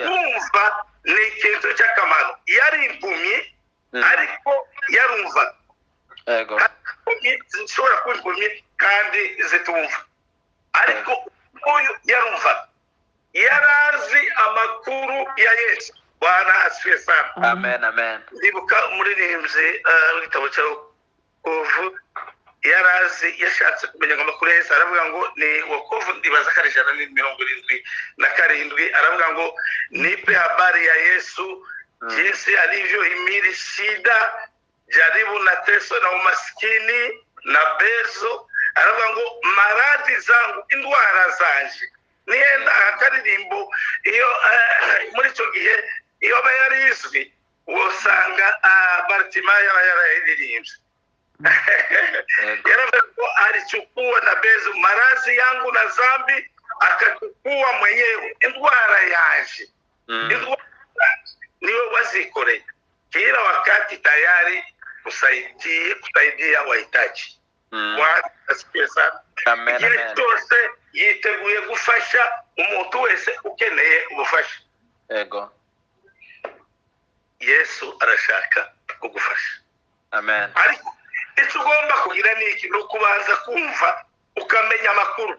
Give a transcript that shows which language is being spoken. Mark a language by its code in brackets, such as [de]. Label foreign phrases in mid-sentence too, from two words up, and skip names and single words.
[rw] Kumva ni ikintu cy'akamaro. Yari impumyi ariko yarumva. Yego. Zishobora kuba impumyi kandi zitumva, ariko uyu yarumva, yarazi amakuru ya Yesu. [sw] Bwana asifiwe sana. [rw] Amen, amen. Ndibuka umuririmbyi w'igitabo cya Wokovu yarazi, yashatse kumenya amakuru ya Yesu, aravuga ngo ni Wokovu, ndibaza ko ari 177, aravuga ngo [sw] nipe habari ya Yesu jinsi alivyohimili shida, jaribu na teso na umaskini na bezo. [rw] Aravuga ngo [sw] maradhi zangu, [rw] indwara zanje. Nienda akaririmbo iyo muri cyo gihe iyo bayarizwi usanga Bartimayo yarayiririmbye. Yaravuga ko [sw] alichukua na bezo maradhi yangu na zambi akachukua mwenyewe. [rw] Indwara yanje, niwe wazikoreye. [sw] Kila wakati tayari kusaidia wahitaji. Asifiwe sana. [rw] Amen, Igihe amen. cyose yiteguye gufasha umuntu wese ukeneye ubufasha. Yego. Yesu arashaka kugufasha. Amen. Ariko icyo ugomba kugira ni iki? Ni ukubanza kumva ukamenya amakuru.